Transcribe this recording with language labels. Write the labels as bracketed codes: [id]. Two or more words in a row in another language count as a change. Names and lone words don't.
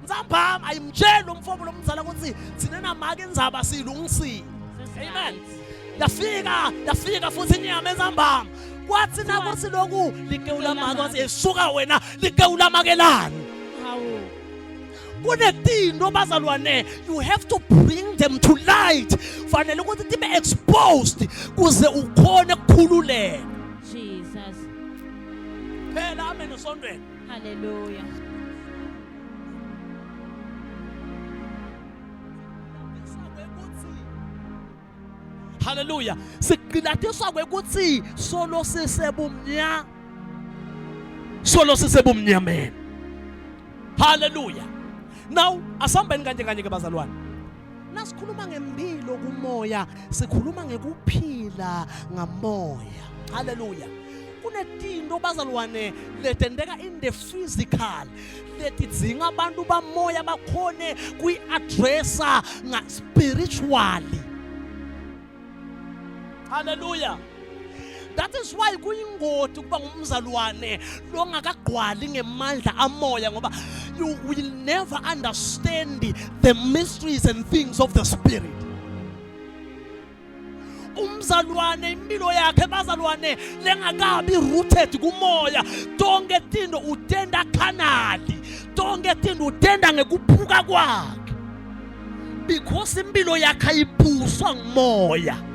[ss] Nzambama ayimtshela umfobo lomzala ukuthi thina namake indzaba silungisile. Amen. Yafika futhi inyama enzambama kwathi nakuthi lokhu likewu lamake wathi esuka wena likewu lamakelani. Hawo. Kunetinto bazalwane [en] you have to bring them to light [ss] fanele ukuthi tibe exposed kuze ukhone ukukhululeka. Jesus. Phela amen esondweni. Hallelujah. Hallelujah. Siqilatiswa kwekuthi solo sisebumnyameni. Hallelujah. Now asambeni kanje ke bazalwane. Nasikhuluma ngempilo kumoya, sikhuluma ngekuphila ngamoya. Hallelujah. Kunetinto bazalwane letendeka [en] in the physical [ss] letidzinga abantu bamoya bakhone kuyiaddressa nga spiritually. [en] Hallelujah. That is why [ss] kuyingoti kuba ngumzalwane longakagqwali ngemandla amoya ngoba [en] you will never understand the mysteries and things of the spirit. [ss] Umzalwane impilo yakhe bazalwane lengakabi rooted kumoya tonke tinto utenda kanali tonke tinto utenda ngekuphuka kwakhe because impilo yakhe ayibuswa ngumoya.